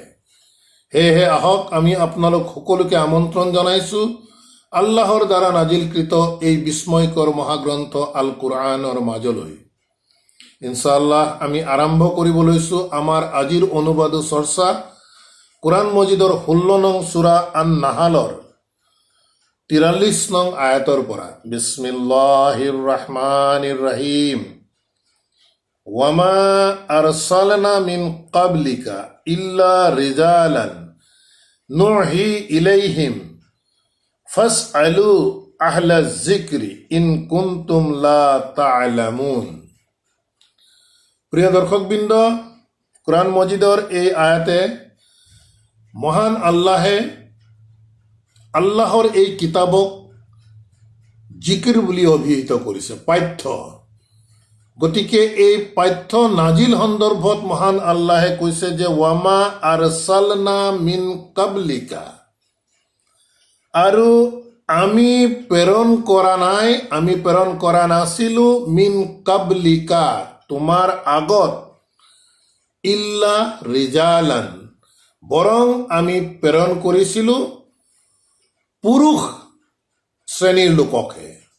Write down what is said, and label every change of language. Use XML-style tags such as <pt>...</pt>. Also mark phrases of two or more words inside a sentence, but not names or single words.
<as>সেয়েহে আহক আমি আপোনালোক সকলোকে আমন্ত্ৰণ জনাইছোঁ আল্লাহৰ দ্বাৰা নাজিলকৃত এই বিস্ময়কৰ মহাগ্ৰন্থ আল কুৰআনৰ মাজলৈ। ইনশাআল্লাহ আমি আৰম্ভ কৰিব লৈছোঁ আমাৰ আজিৰ অনুবাদ চৰ্চা কোরআন মজিদৰ 16 নং সূৰা আন নাহালৰ 43 নং আয়াতৰ পৰা।</as> <ar>بسم الله الرحمن الرحيم. وما أرسلنا من قبلك إلا رجالا نوحي إليهم فاسألوا أهل الذكر إن كنتم لا تعلمون.</ar> <as>প্রিয় দর্শকবৃন্দ, কোরআন মজিদৰ এই আয়াতে মহান আল্লাহৰ এই কিতাবক জিকিৰ বুলি অভিহিত কৰিছে, পাঠ্য। গতিকে এই পাঠ্য নাজিল সন্দৰ্ভত মহান আল্লাহে কৈছে যে</as> <ar>وما أرسلنا من قبلك,</ar> <as>আৰু আমি প্ৰেৰণ কৰা নাই, আমি প্ৰেৰণ কৰা নাছিলোঁ</as> <ar>من قبلك,</ar> <as>তোমাৰ আগত,</as> <ar>إلا رجالا,</ar> <as>বৰং আমি প্ৰেৰণ কৰিছিলোঁ পুৰুষ শ্ৰেণীৰ লোককহে।</as>